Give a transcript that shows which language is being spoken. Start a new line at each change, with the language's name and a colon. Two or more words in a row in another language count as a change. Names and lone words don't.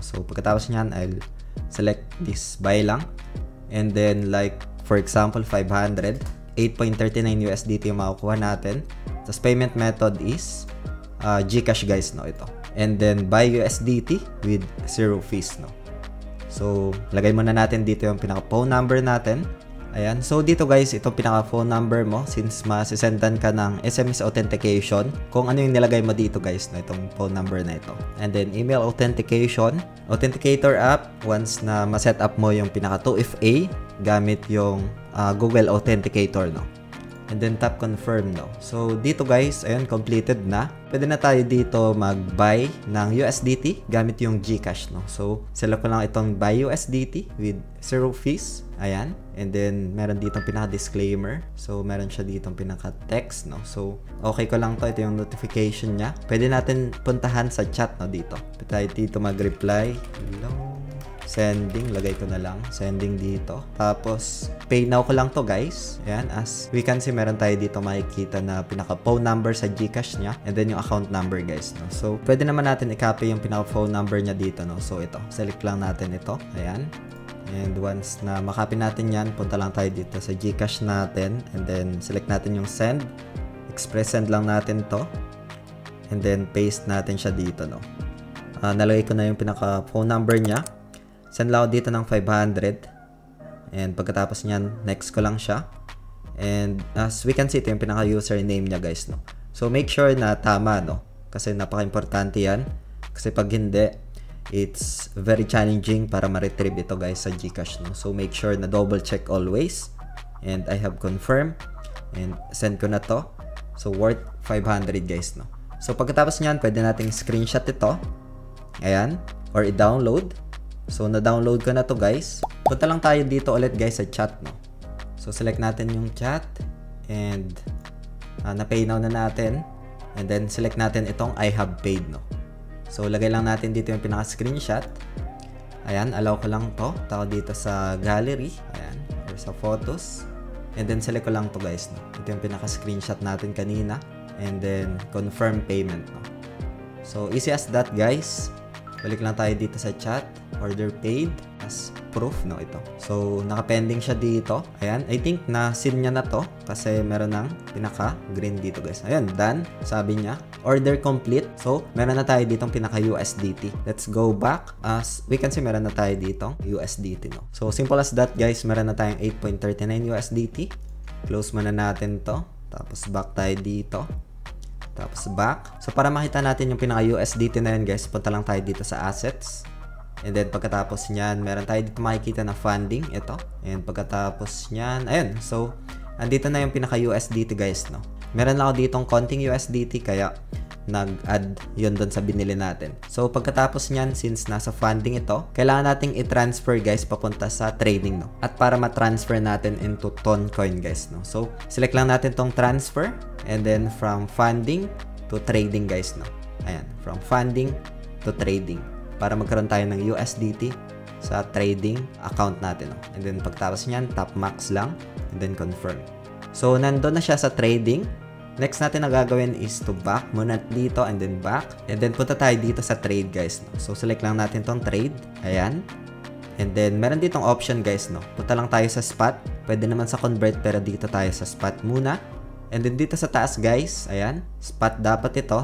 English: So,
Filipino: pagkatapos nyan,
English: I'll select this, buy lang. And then, like, for example, 500, 8.39 USDT
Filipino: yung makukuha natin.
English: Tapos, payment method is Gcash, guys, no?
Filipino: Ito.
English: And then, buy USDT with 0 fees, no?
Filipino: So, lagay muna natin dito yung pinaka-phone number natin. Ayan. So, dito guys, itong pinaka-
English: phone number
Filipino: mo since masisendan ka ng
English: SMS authentication.
Filipino: Kung ano yung nilagay mo dito guys, no, itong
English: phone number
Filipino: na ito.
English: And then, email authentication. Authenticator app,
Filipino: once na ma-set up mo yung pinaka 2FA gamit yung Google Authenticator, no.
English: And then tap confirm, no.
Filipino: So dito guys, ayun, completed na. Pwede na tayo dito mag-buy ng USDT gamit yung GCash, no. So select ko lang itong
English: buy USDT with 0 fees.
Filipino: Ayan.
English: And then
Filipino: meron ditong pinaka-disclaimer. So meron siya ditong pinaka-text, no. So okay ko lang to, ito yung notification niya. Pwede natin puntahan sa chat, no, dito. Pwede tayo dito mag-reply. Hello. Sending, lagay ko na lang. Sending dito. Tapos,
English: pay now
Filipino: ko lang to guys. Ayan,
English: as we can see,
Filipino: meron tayo dito makikita na pinaka-phone number sa GCash niya.
English: And then
Filipino: yung account number guys, no. So, pwede naman natin i-copy yung pinaka-
English: phone number
Filipino: niya dito, no. So, ito. Select lang natin ito. Ayan. And once na makopy natin yan, punta lang tayo dito sa GCash natin.
English: And then,
Filipino: select natin yung send.
English: Express send
Filipino: lang natin to.
English: And then,
Filipino: paste natin siya dito, no. Nalagay ko na yung pinaka-
English: phone number
Filipino: niya. Send lang ako dito ng 500. And pagkatapos niyan, next ko lang siya.
English: And as we can see,
Filipino: ito yung pinaka-username niya guys, no. So
English: make sure
Filipino: na tama, no. Kasi napaka-importante yan. Kasi pag hindi,
English: it's very challenging
Filipino: para ma-retrieve ito guys sa GCash, no. So
English: make sure
Filipino: na
English: double check always. And I have confirmed. And send
Filipino: ko na to.
English: So worth 500 guys, no.
Filipino: So pagkatapos niyan, pwede nating screenshot ito. Ayan. Or i-download. So, na-download ko na to guys. Punta lang tayo dito ulit guys sa chat, no. So, select natin yung chat. And, na-
English: pay now
Filipino: na natin.
English: And then,
Filipino: select natin itong
English: I have paid,
Filipino: no. So, lagay lang natin dito yung pinaka-screenshot. Ayan, allow ko lang to. Tao dito sa gallery. Ayan, or sa photos.
English: And then,
Filipino: select ko lang to guys, no. Ito yung pinaka-screenshot natin kanina.
English: And then, confirm payment, no. So, easy as that guys.
Filipino: Balik lang tayo dito sa chat.
English: Order paid as proof, no,
Filipino: ito. So, naka-pending siya dito. Ayan.
English: I think
Filipino: na-sin niya na to kasi meron ng pinaka-green dito, guys. Ayan, done. Sabi niya,
English: order complete.
Filipino: So, meron na tayo ditong pinaka-USDT.
English: Let's go back. As we can see,
Filipino: meron na tayo ditong USDT, no.
English: So, simple as that,
Filipino: guys. Meron na tayong 8.39 USDT. Close muna natin to. Tapos, back tayo dito. Tapos back. So, para makita natin yung pinaka-USDT na yun, guys, punta lang tayo dito sa assets.
English: And then,
Filipino: pagkatapos nyan, meron tayo dito makikita na funding. Ito. And pagkatapos nyan, ayun. So, andito na yung pinaka-USDT, guys, no. Meron lang ako ditong konting USDT, kaya nag-add yun doon sa binili natin. So, pagkatapos nyan, since nasa funding ito, kailangan nating i-transfer, guys, papunta sa trading, no. At para ma-transfer natin into Toncoin, guys, no. So, select lang natin tong transfer.
English: And then, from funding to trading, guys, no.
Filipino: Ayan.
English: From funding to trading.
Filipino: Para magkaroon tayo ng USDT sa
English: trading account
Filipino: natin, no.
English: And then,
Filipino: pagtapos nyan, tap max lang.
English: And then, confirm.
Filipino: So, nandun na siya sa trading. Next natin na gagawin
English: is to back
Filipino: muna dito
English: and then back. And then,
Filipino: punta tayo dito sa trade, guys, no. So, select lang natin tong trade. Ayan.
English: And then,
Filipino: meron ditong option, guys, no. Punta lang tayo sa spot. Pwede naman sa convert, pero dito tayo sa spot muna.
English: And then,
Filipino: dito sa taas, guys, ayan. Spot dapat ito.